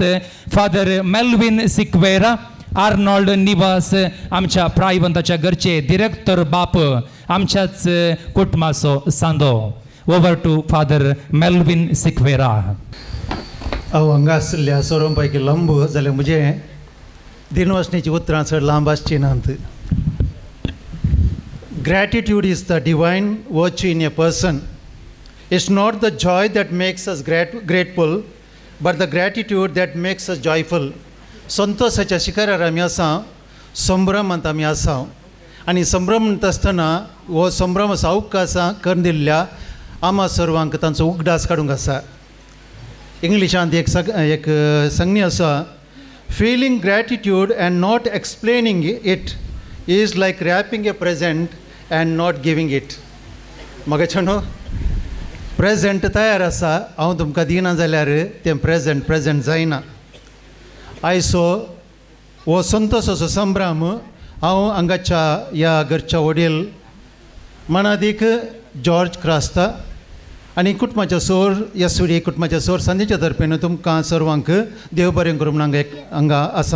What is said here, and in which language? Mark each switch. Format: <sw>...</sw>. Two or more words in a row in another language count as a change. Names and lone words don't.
<kok>फादर मेल्विन सिक्वेरा, आर्नोल्ड निवास, आमच्या प्रायवंताच्या घरचे डिरेक्टर बाप, आमच्याच कुटुंबाचो सांदो.</kok> <en>over to</en> <kok>फादर मेल्विन सिक्वेरा. हांव हांगा आसल्या सोरों पैकी लंब जाल्यार म्हजें दिनवसणीची उतरां चड लांब आसची नात.</kok> <en>Gratitude is the divine virtue in a person. It's not the joy that makes us grateful, but the gratitude that makes us joyful.</en> <kok>संतोषाच्या शिखरार आमी आसा, संभ्रमांत आमी आसा, आनी संभ्रम म्हणटा आसतना हो संभ्रम सावकासा करून दिल्ल्या आमा सर्वांक तांचो उगडास काडूंक आसा. इंग्लिशांत एक संज्ञा आसा,</kok> <en>feeling gratitude and not explaining it is like wrapping a present and not giving it.</en> <kok>म्हाका न्हू प्रेझेंट तयार आसा, हांव तुमकां दिना जाल्यार तें प्रेझेंट जायना. आयसो हो संतोषाचो संभ्रम हांव हांगाच्या ह्या घरच्या वडील मनादीक जॉर्ज क्रास्ता आनी कुटुंबाच्या सोर यस्वी कुटुंबाच्या सोर संदेच्या तर्फेन तुमकां सर्वांक देव बरें करूं म्हणून हांगा आसा.</kok>